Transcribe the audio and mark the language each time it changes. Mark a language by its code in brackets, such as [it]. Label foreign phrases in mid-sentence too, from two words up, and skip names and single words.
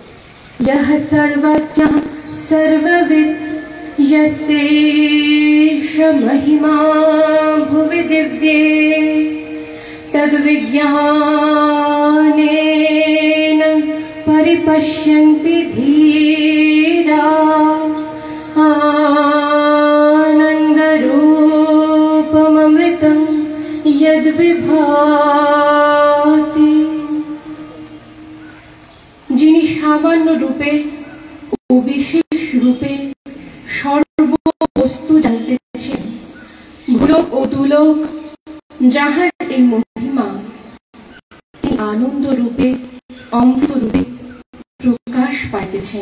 [sa] ইহ সর্বজ্ঞ সর্ববিদ यस्यैष महिमा भुवि दिव्ये तद्विज्ञानेन परिपश्यन्ति धीरा आनन्दरूपममृतं यद्विभाति। [bn] যিনি সামান্য রূপে ও বিশেষ রূপে সর্ববস্তু জানিতেছেন, ভূলোক ও দুলোক যাহার এই মহিমা তিনি আনন্দ রূপে অমৃত রূপে প্রকাশ পাইতেছেন।